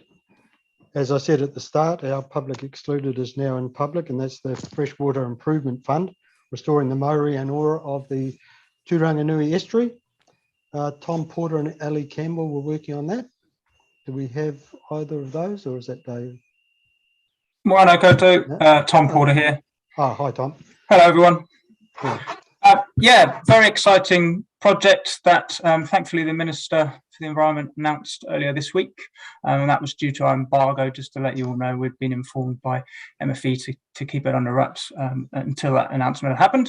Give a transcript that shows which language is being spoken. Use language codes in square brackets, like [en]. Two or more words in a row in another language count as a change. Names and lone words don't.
[en] As I said at the start, our public excluded is now in public, and that's the Freshwater Improvement Fund, restoring the Maori and ora of the Turanganui Estuary. Tom Porter and Ali Campbell were working on that. Do we have either of those, or is that Dave? [mi] Moana koutou, [en] Tom Porter here. Oh, hi, Tom. Hello, everyone. Yeah, yeah, very exciting project that thankfully the Minister for the Environment announced earlier this week. And that was due to our embargo. Just to let you all know, we've been informed by MFE to keep it under wraps until that announcement had happened.